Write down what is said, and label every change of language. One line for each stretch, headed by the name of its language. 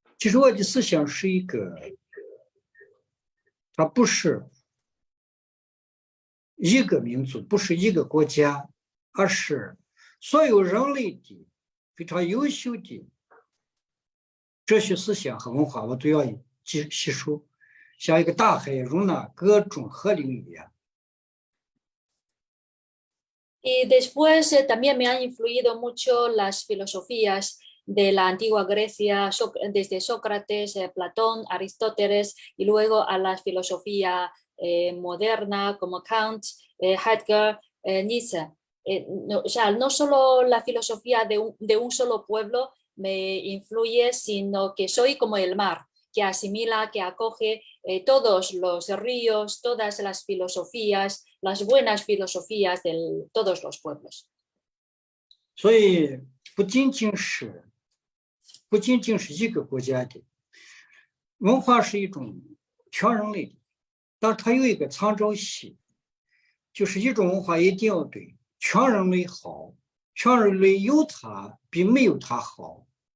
Chinese: 其实我的思想是一个，它不是一个民族，不是一个国家，而是所有人类的非常优秀的哲学思想和文化，我都要吸收，像一个大海容纳各种河流一样。
Spanish: Y después también me han influido mucho las filosofías de la antigua Grecia, desde Sócrates, Platón, Aristóteles, y luego a la filosofía moderna como Kant, Heidegger, Nietzsche. O sea, no solo la filosofía de un solo pueblo me influye, sino que soy como el mar, que asimila, que acoge todos los ríos, todas las filosofías, las buenas filosofías de todos los pueblos.
Chinese: 所以不仅仅是一个国家的文化是一种全人类的，但它有一个参照系，就是一种文化一定要对全人类好，全人类有它比没有它好。